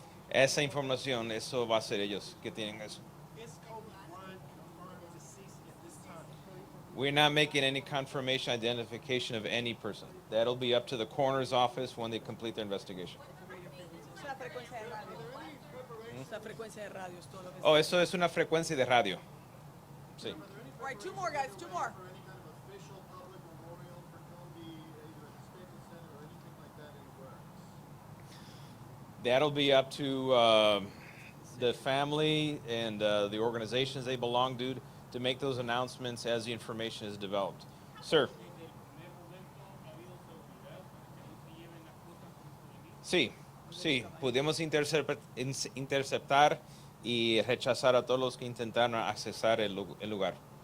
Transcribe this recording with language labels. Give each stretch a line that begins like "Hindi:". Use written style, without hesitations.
Spanish: Esa información, eso va a ser ellos que tienen eso.
English: Is Kobe Bryant confirmed deceased at this time? We're not making any confirmation identification of any person. That'll be up to the coroner's office when they complete their investigation.
Spanish: Es una frecuencia de radio. Es una frecuencia de radio, es todo lo que Oh, eso es una frecuencia de radio. Sí.
English: All right, two more, guys, two more. Any kind of official public memorial for Kobe, either at the Staples Center or anything like that anywhere? That'll be up to the family and the organizations they belong to make those announcements as the information is developed. Sir.
Spanish: Sí, sí, pudimos interceptar y rechazar a todos los que intentaron accesar el lugar.